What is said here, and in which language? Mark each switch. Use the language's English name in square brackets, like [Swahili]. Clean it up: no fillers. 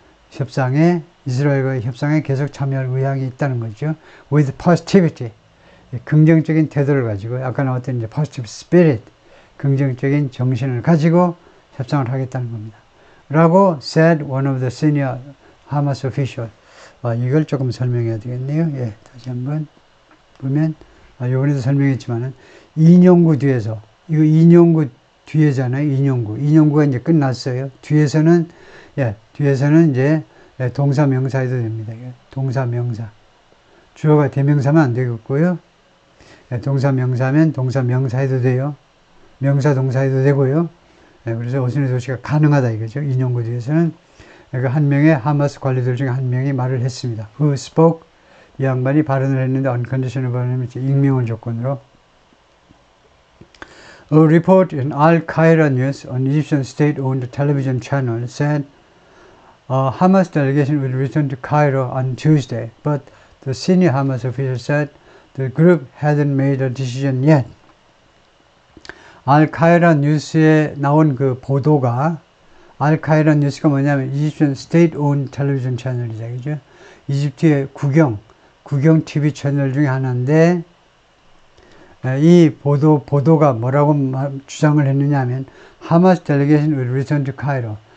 [Korean] 협상에 이스라엘과의 협상에 계속 참여할 의향이 있다는 거죠. [English] With positivity, [Korean] 긍정적인 태도를 가지고, 아까 나왔던 이제 [English] positive spirit, [Korean] 긍정적인 정신을 가지고 협상을 하겠다는 겁니다. 라고 [English] said one of the senior Hamas officials. [Korean] 이걸 조금 설명해야 되겠네요. 예, 다시 한번 보면, 요번에도 설명했지만은 인용구 뒤에서, 이거 인용구 뒤에잖아요. 인용구가 이제 끝났어요. 뒤에서는 이제 동사 명사 해도 됩니다. 동사 명사. 주어가 대명사면 안 되겠고요. 동사 명사면 동사 명사 해도 돼요. 명사 동사 해도 되고요. 그래서 어순의 조치가 가능하다 이거죠. 인용구 뒤에서는 한 명의 하마스 관리들 중에 한 명이 말을 했습니다. [English] Who spoke? [Korean] 이 양반이 발언을 했는데 unconditional 발언은 익명을 조건으로. [English] A report in Al Qaeda News, an Egyptian state-owned television channel, said a Hamas delegation will return to Cairo on Tuesday, but the senior Hamas official said the group hadn't made a decision yet. [Korean] 알카이라 뉴스에 나온 그 보도가, 알카이라 뉴스가 뭐냐면 [English] Egyptian state-owned television channel [Korean] 이죠. 그죠? 이집트의 국영 TV 채널 중에 하나인데, 이 보도가 뭐라고 주장을 했느냐 하면, 하마스 delegation [English] will return to Cairo.